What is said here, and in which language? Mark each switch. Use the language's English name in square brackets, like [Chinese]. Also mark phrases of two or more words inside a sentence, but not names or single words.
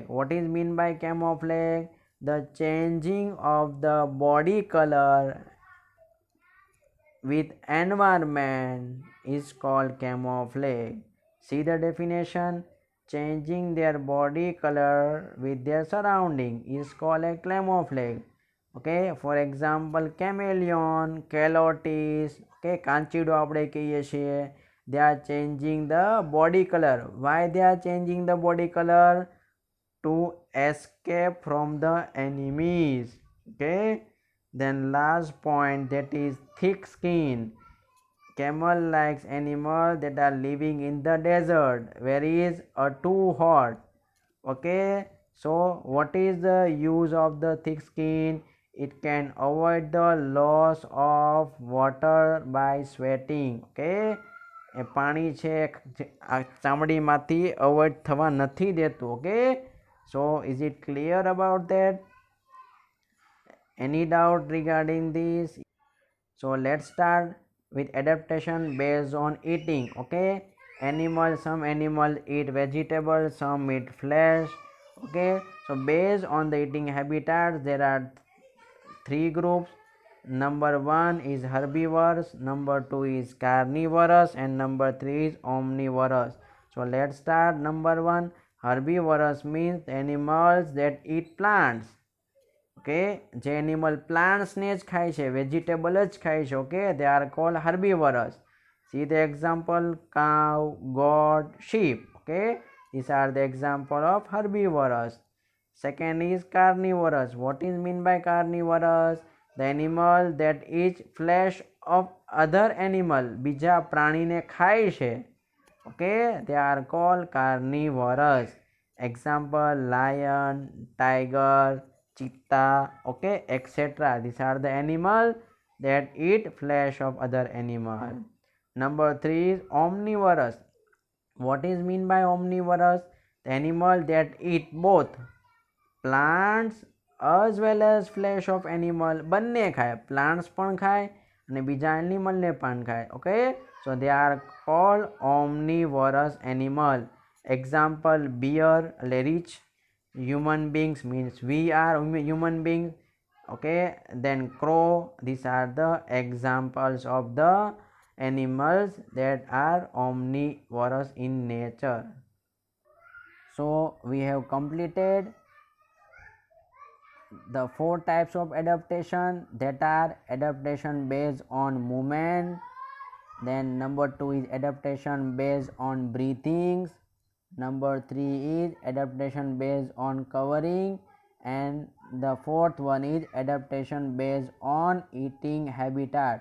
[English] What is mean by camouflage? The changing of the body color with environment is called camouflage. See the definition. Changing their body color with their surrounding is called a camouflage. Okay, for example, chameleon, calotis, [Gujarati] okay, કાંચીડો આપણે કહીએ છીએ. [English] They are changing the body color. Why they are changing the body color? To escape from the enemies. Okay, then last point, that is thick skin. Camel likes animals that are living in the desert where it is too hot. Okay, so what is the use of the thick skin? It can avoid the loss of water by sweating. [Gujarati] Okay, એ પાણી છે ચામડીમાંથી અવોઇડ થવા નથી દેતું. [English] Okay, so is it clear about that? Any doubt regarding this? So let's start with adaptation based on eating. Okay, some animals eat vegetables, some eat flesh. Okay, so based on the eating habitats there are 3 groups. Number 1 is herbivores, number 2 is carnivorous, and number 3 is omnivorous. So let's start. Number 1, herbivores means animals that eat plants. [Gujarati] Okay, જે એનિમલ પ્લાન્ટ્સને જ ખાય છે, વેજીટેબલ જ ખાય છે. [English] Okay, they are called herbivores. See the example: cow, goat, sheep. Okay, these are the example of herbivores. Second is carnivorous. What is mean by carnivorous? The animal that eats flesh of other animal, [Gujarati] બીજા પ્રાણીને ખાય છે. [English] Okay, they are called carnivorous. Example: lion, tiger, cheetah, okay, etc. These are the animals that eat flesh of other animal. Number 3 is omnivorous. What is mean by omnivorous? The animal that eat both plants as well as flesh of animal. [Gujarati] બંને ખાય, plants પણ ખાય અને બીજા એનિમલને પણ ખાય. [English] Okay, so they are called omnivorous animal. Example: bear, [Gujarati] એટલે રીછ, [English] human beings means we are human beings. Okay, then crow. These are the examples of the animals that are omnivorous in nature. So we have completed the 4 types of adaptation, that are adaptation based on movement, then number 2 is adaptation based on breathings, number 3 is adaptation based on covering, and the 4th one is adaptation based on eating habitat.